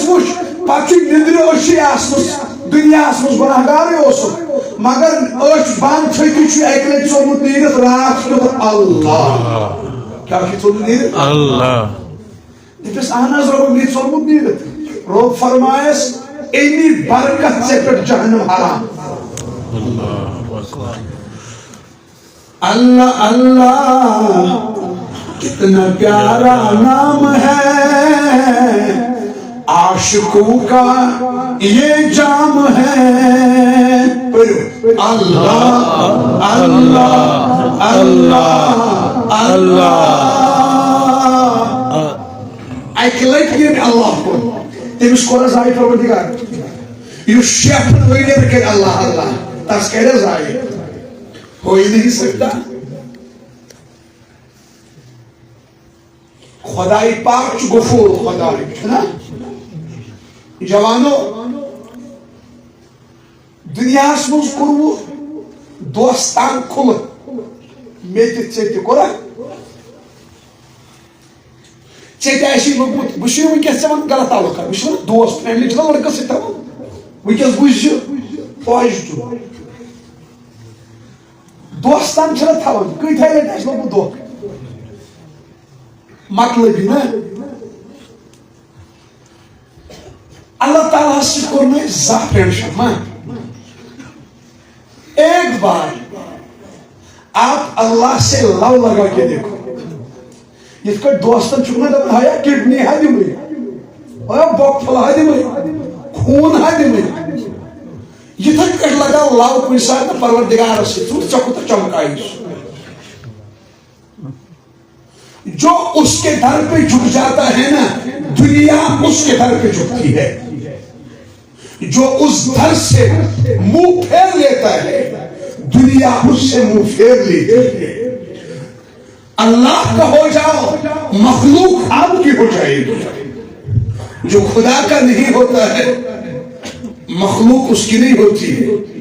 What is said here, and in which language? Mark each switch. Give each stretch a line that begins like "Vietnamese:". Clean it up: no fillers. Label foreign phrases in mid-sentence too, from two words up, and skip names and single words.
Kashmiri: وٕچھ پتہٕ چھُ نِندرِ أچھی آسمٕژ دُنیاہس منٛز گۄناہ گارٕے اوسُکھ مگر أچھ بنٛد تھٲیِتھٕے چھُ اکہِ لٹہِ ژوٚلمُت نیٖرِتھ راتھ کیُتھ اللہ کیٛاہ چھُ ژوٚلمُت نیٖرِتھ اللہ دپیس اہن حظ رۄبا مےٚ ژوٚلمُت نیٖرِتھ رب فرمایس امی برکت ژےٚ پٮ۪ٹھ جہنم حرام
Urdu: اللہ اللہ کتنا پیارا نام ہے عاشقوں کا یہ جام ہے اللہ اللہ اللہ اللہ
Kashmiri: اکہ لٹہ یم اللہ کور تمس کور زائے پروردگار یہ شیخ ورین کر اللہ اللہ تس کر زائے
Urdu: ہو ہی نہیں سکتا
Kashmiri: خدای پاک چھ غفور خدای نا جوانو دنیا مز کورو دوستان کھل مت ٹھیک کورا ٹھیک لوگمت بہت ونکس ژے ون غلط تعلق بہت دوست فیملی چھنا لڑکس سۭتۍ تھاوان ونکس بوزِ پازٹو دوستان چھنا تھاوان کۭتیاہ لٹہِ آسہِ لوگمُت دھوکہٕ مطلبی نا اللہ تعالیٰ سے کور میں زانٛہہ ٹینشن ما
Urdu: ایک بار آپ اللہ سے لو لگا کے دیکھو
Kashmiri: یت کٹ دوستن چھُکھ نا دپان ہیا کڈنی ہا دِمٕے ہیا بۄکہٕ پھوٚل ہا دِمٕے خوٗن ہا دِمٕے یِتھے کٹ لگا لو کُنہِ ساتہٕ پروردگارس سۭتۍ ژٕ ژےٚ کوٗتاہ چمکایی سُہ
Urdu: جو اس کے در پہ جھک جاتا ہے نا دنیا اس کے در پہ جھکتی ہے جو اس در سے منہ پھیر لیتا ہے دنیا اس سے منہ پھیر لیتی ہے اللہ کا ہو جاؤ مخلوق آپ کی ہو جائے گی جو خدا کا نہیں ہوتا ہے مخلوق اس کی نہیں ہوتی ہے